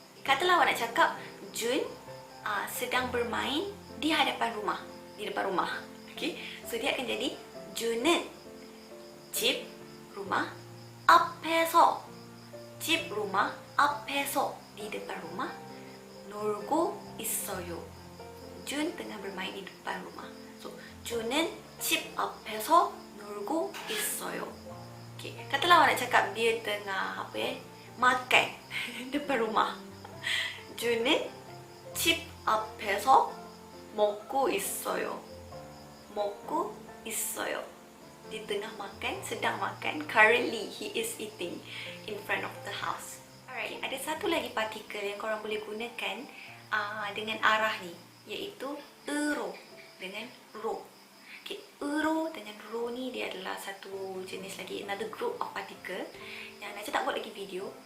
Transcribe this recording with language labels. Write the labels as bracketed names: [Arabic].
[Malay] Katalah awak nak cakap Jun sedang bermain di hadapan rumah, di depan rumah. [English] Okey, so [Malay] dia akan jadi [Korean] Jun은 집, [Malay] rumah, [Korean] 앞에서, 집, [Malay] rumah, [Korean] 앞에서, [Malay] di depan rumah, [Korean] 놀고 있어요. [Malay] Jun tengah bermain di depan rumah. [Korean] So, Jun은 집 앞에서 놀고 있어요. [Malay] Okay. Katalah awak nak cakap dia tengah makan depan rumah. [Korean] Jun은 집 앞에서 먹고 있어요. 먹고 있어요. [Malay] Dia tengah makan, sedang makan. [English] Currently, he is eating in front of the house. Alright, [Malay] ada satu lagi partikel yang korang boleh gunakan dengan arah ni, iaitu 으로 dengan 로. Okay, 으로 dengan 로 ni dia adalah satu jenis lagi, [English] another group of particle [Malay] yang Najah tak buat lagi video.